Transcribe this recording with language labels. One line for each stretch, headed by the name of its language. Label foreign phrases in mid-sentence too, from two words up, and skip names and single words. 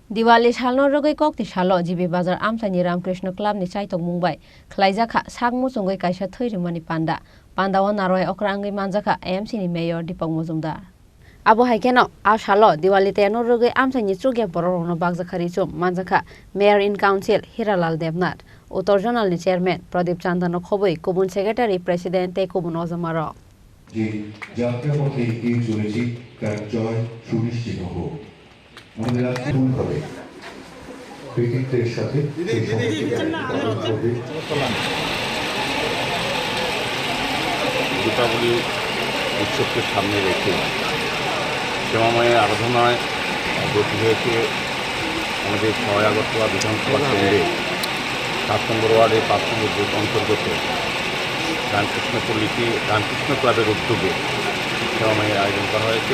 Kok Borok: Diwali salno rogoi kokti salo jibi bazar amsani Ramkrishna Club ni chaitok mungbai khlaijaka sakmu chungoi kaisa thairimani pandawa naroi okrangai manjaka AMC ni mayor Deepak Majumdar abo haikeno a salo Diwali te no rogoi amsani chugya bororno bagjakhari chum manjaka mayor in council Hiralal Devnath Uttor Zonal ni chairman Pradeep Chandano khoboi kubun secretary president te kubun ozamaro
Bangla: যে যাত্রাপথে এগিয়ে চলেছি তার জয় সুনিশ্চিত হোক আমাদের আজকে ভুল হবে কৃতিত্বের সাথে দীপাবলি উৎসবকে সামনে রেখে শ্যামামায়ের আরাধনায় ব্রতী হয়েছে আমাদের 6 আগরতলা বিধানসভা কেন্দ্রে 7 নম্বর ওয়ার্ডের 5 নম্বর বুথ অন্তর্গত রামকৃষ্ণপল্লীতে রামকৃষ্ণ ক্লাবের উদ্যোগে শ্যামামায়ের আয়োজন করা হয়েছে।